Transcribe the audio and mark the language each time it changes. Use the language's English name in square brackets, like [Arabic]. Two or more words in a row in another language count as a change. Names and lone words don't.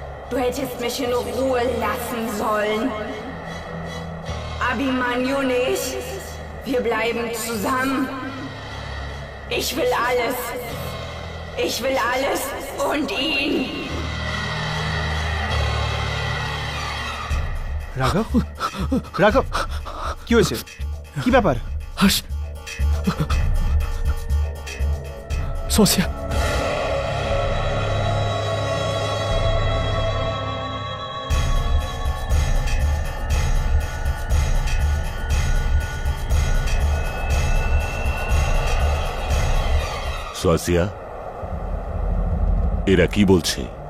[German] Du hättest mich in Ruhe lassen sollen. Abhimanyu nicht. Wir bleiben zusammen. Ich will alles. Ich will alles und ihn. [Bangla] রাঘব, রাঘব, কি হয়েছে? কি ব্যাপার? হাস সোসিয়া, সোয়াসিয়া, এরা কি বলছে?